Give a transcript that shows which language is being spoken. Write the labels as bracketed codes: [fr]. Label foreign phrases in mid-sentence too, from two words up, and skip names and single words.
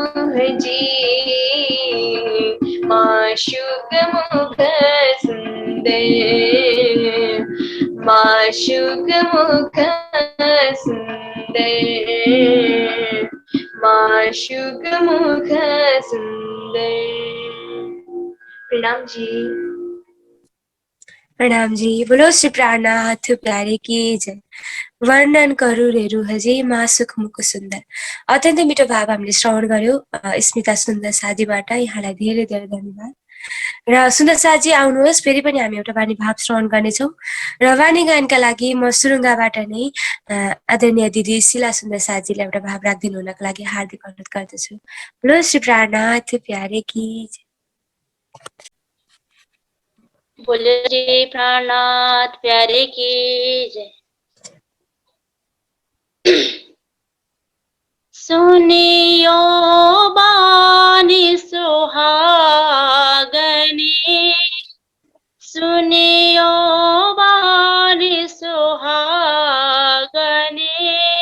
[hi] हजी माशुक मुख सुंदर माशुक मुख सुंदर माशुक मुख सुंदर। प्रणाम जी। प्रणाम जी। बोलो श्री प्राणनाथ प्यारे की जय। वर्णन करू रे रुहजी मासुक मुख सुन्दर। [ne] अत्यन्तै मिठो भाव हामीले श्रवण गर्यो स्मिता सुन्दर साजीबाट। यहाँलाई धेरै धेरै धन्यवाद। र सुन्दर साजी आउनुहोस्, फेरि पनि हामी एउटा वाणी भाव श्रवण गर्नेछौँ। र वाणी गायनका लागि म सुरुङ्गाबाट नै आदरणीय दिदी शिला सुन्दर साजीलाई एउटा भाव राखिदिनु हुनको लागि हार्दिक अनुरोध गर्दछु। [hi] बोलो श्री प्राणनाथ प्यारे की जय। बोले श्री प्राणनाथ प्यारे की जय। सुनियो बानी सुहागने सुनियो बानी सुहागने